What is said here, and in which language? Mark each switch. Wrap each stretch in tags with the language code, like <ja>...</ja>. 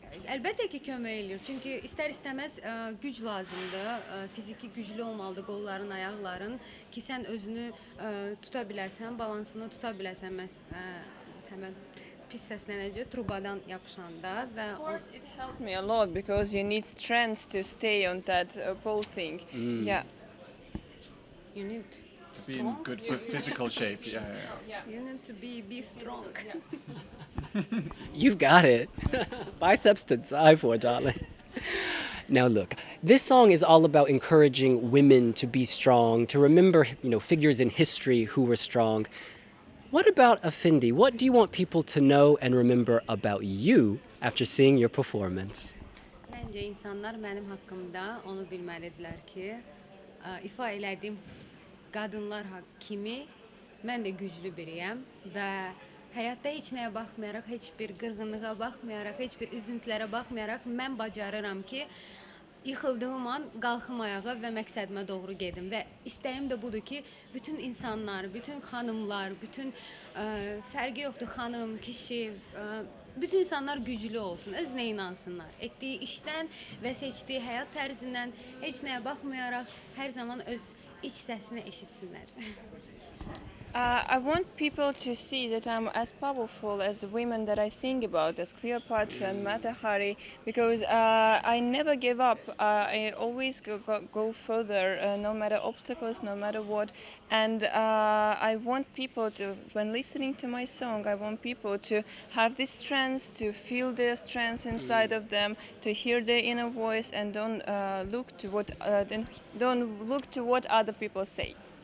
<az>Əlbəttə ki, kömək eləyir. Çünki istər-istəməz güc lazımdır. Fiziki güclü olmalıdır qolların, ayaqların ki, sən özünü tuta bilərsən, balansını tuta bilərsən. Təməl pis səslənəcək trubadan yapışanda və</az> <en>Of course, it helped me a lot because you need strength to stay on that pole thing. Yeah. you need To be in good physical shape. Yeah. you need to be strong. You've got it. Biceps to die for, darling. Now look, this song is all about encouraging women to be strong, to remember, figures in history who were strong. What about Efendi? What do you want people to know and remember about you after seeing your performance?</en> <az>Məncə insanlar mənim haqqımda onu bilməlidirlər ki, ifa elədiyim qadınlar kimi mən də güclü biriyəm və həyatda heç nəyə baxmayaraq, heç bir qırğınlığa baxmayaraq, heç bir üzüntülərə baxmayaraq mən bacarıram ki, yıxıldığım an qalxım ayağa və məqsədimə doğru gedim və istəyim də budur ki, bütün insanlar, bütün xanımlar, bütün fərqi yoxdur xanım, kişi, bütün insanlar güclü olsun, özünə inansınlar. Etdiyi işdən və seçdiyi həyat tərzindən heç nəyə baxmayaraq hər zaman öz iç səsini eşitsinlər.</az> <en>I want people to see that I'm as powerful as the women that I sing about, as Cleopatra and Mata Hari, because I never give up. I always go further, no matter obstacles, no matter what. And I want people to, when listening to my song, I want people to have this strength, to feel their strength inside of them, to hear their inner voice, and don't look to what other people say.</en>